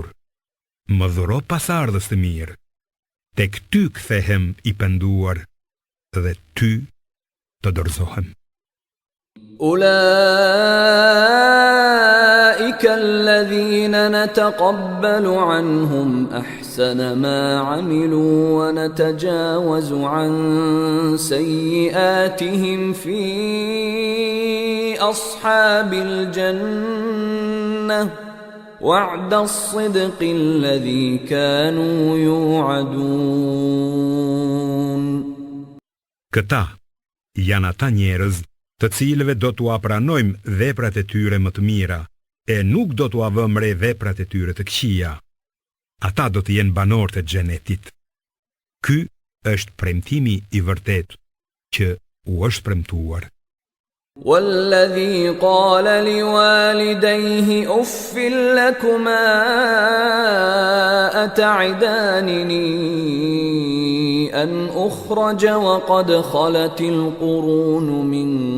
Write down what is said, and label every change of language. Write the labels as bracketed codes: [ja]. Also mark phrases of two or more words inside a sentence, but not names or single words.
[sq] Më dhuro pasardhës të mirë, tek ty kthehem i penduar dhe ty të dorëzohem. [ar] أولئك الذين نتقبل عنهم أحسن ما عملوا ونتجاوز عن سيئاتهم في أصحاب الجنة وعد الصدق الذي كانوا يوعدون. [sq] Këta janë ata njerëz të cilëve do t'u apranojmë veprat e tyre më të mira, e nuk do t'u avëmë re veprat e tyre të këqija. Ata do të jenë banorë të xhenetit. Ky është premtimi i vërtet që u është premtuar. [ar] والذي قال لوالديه أف لكما أتعدانني أن أخرج وقد خلت القرون من